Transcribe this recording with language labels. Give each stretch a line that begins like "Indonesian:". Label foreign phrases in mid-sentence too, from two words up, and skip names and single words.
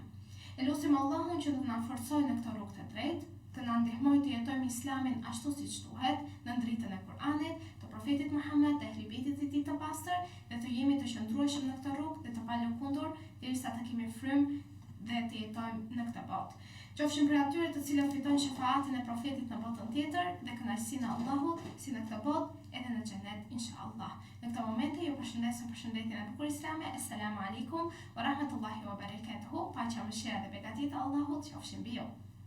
Albanian: Elusim Allahun që do të na forcojë në këtë rrugë të drejtë, të na ndihmojë të jetojmë Islamin ashtu siç duhet, në dritën e Kur'anit, të profetit Muhammed, të Ehli Bejtit e tij të pastër, dhe të jemi të qëndrueshëm në këtë rrugë dhe të palëkundur derisa të kemi frymë dhe të jetojmë në këtë botë. Qofshim për atyre të cilët fitojnë shefaatin e profetit në botën tjetër dhe kënaqësinë e Allahut, si në këtë botë edhe në xhenet inshallah. Në këtë moment ju përshëndes përshëndetjen e bukur islame.
Arabic: السلام عليكم ورحمة الله وبركاته.
Albanian: Paqja, mëshira dhe begatit e Allahut qofshin mbi ju.